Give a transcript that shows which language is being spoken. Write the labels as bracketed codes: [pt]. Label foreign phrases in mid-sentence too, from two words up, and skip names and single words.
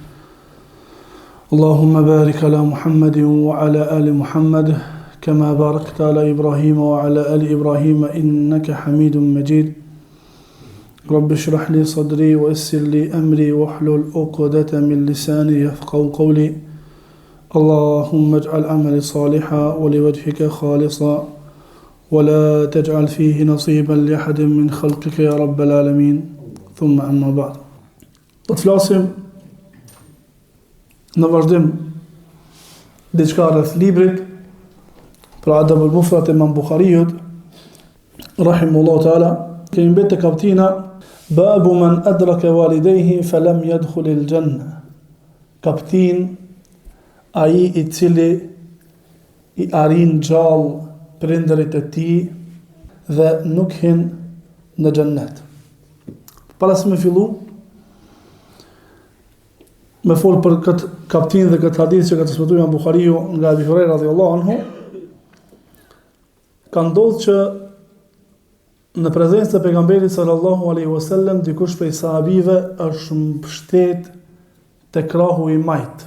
[ar] اللهم بارك على محمد وعلى آل محمد كما باركت على إبراهيم وعلى آل إبراهيم إنك حميد مجيد رب اشرح لي صدري ويسر لي أمري واحلل عقدة من لساني يفقهوا قولي اللهم اجعل عملي صالحا ولوجهك خالصا ولا تجعل فيه نصيبا لأحد من خلقك يا رب العالمين ثم أما بعد تفلاsim [sq] në vazhdim diçka rreth librit për Adab al-Mufrad e Imam Bukhariut [ar] رحمه الله تعالى [sq] kemi mbet te kaptina [ar] باب من أدرك والديه فلم يدخل الجنة [sq] kaptin ai i cili i arin gjallë prindërit e tij dhe nuk hin në xhennet. Para se me fillu me fol për këtë kaptin dhe këtë hadith që ka transmetuar Imam Buhariu nga Abu Huraira [ar] رضي الله عنه, [sq] ka ndodhur që në prezencën e pejgamberit [ar] صلى الله عليه وسلم [sq] dikush prej sahabive është mbështet te krahu i majt.